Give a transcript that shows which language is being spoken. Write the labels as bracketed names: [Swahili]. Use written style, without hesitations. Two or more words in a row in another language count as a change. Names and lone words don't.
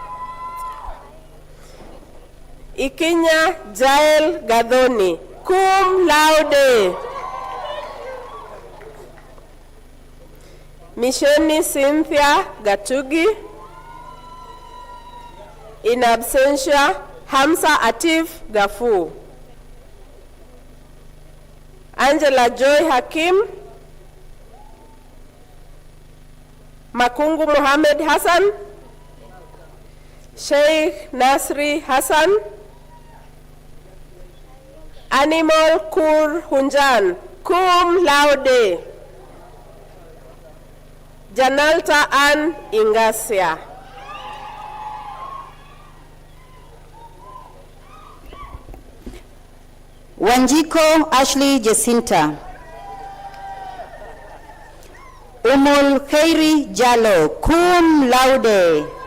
[English] Ikinya Jael Gadoni, [Latin] cum laude. [English] Mishoni Cynthia Gatugi. [Latin] In absentia, [English] Hamza Atif Gafu. Angela Joy Hakim. Makungu Mohammed Hassan. Sheikh Nasri Hassan. Animal Kur Hunjan, [Latin] cum laude. [English] Janalta Ann Ingasia. Wanjiko Ashley Jacinta, Umul Khairi Jalo, [Latin] cum laude.